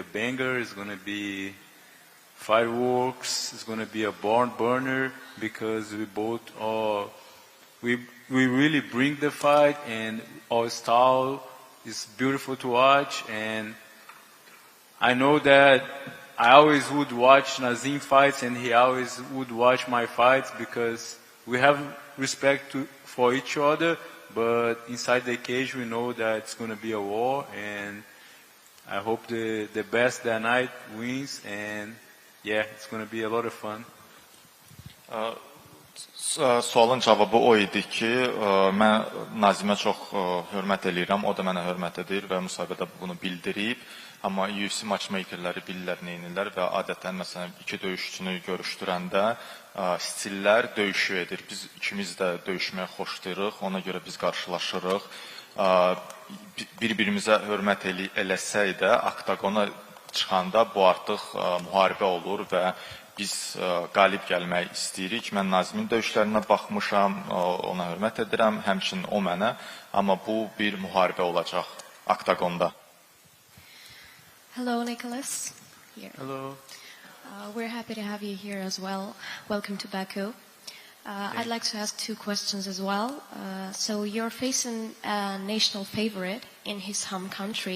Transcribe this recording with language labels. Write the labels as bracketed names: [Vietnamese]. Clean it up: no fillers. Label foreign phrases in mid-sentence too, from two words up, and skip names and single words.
[English] a banger, it's going to be fireworks, it's going to be a barn burner because we both we really bring the fight and our style is beautiful to watch and I know that I always would watch Nazim fights and he always would watch my fights because we have respect for each other. But inside the cage, we know that it's going to be a war, and I hope the best that night wins, and yeah, it's going to be a lot of fun. [Azerbaijani] Sualın cavabı o idi ki, mən Nazimə çox hörmət edirəm, o da mənə hörmət edir və müsahibədə bunu bildirib. Amma UFC matchmakerləri bilirlər, neynirlər və adətən məsələn iki döyüşçünü görüşdürəndə stillər döyüşü edir. Biz ikimiz də döyüşməyə xoşlayırıq, ona görə biz qarşılaşırıq. Bir-birimizə hörmət eləsək də, oktagona çıxanda bu artıq müharibə olur və biz qalib gəlmək istəyirik. Mən Nazimin döyüşlərinə baxmışam, ona hörmət edirəm, həmçinin o mənə, amma bu bir müharibə olacaq oktagonda. [English] Hello, Nikolas. Here. Hello. We're happy to have you here as well. Welcome to Baku. I'd like to ask two questions as well. So you're facing a national favorite in his home country.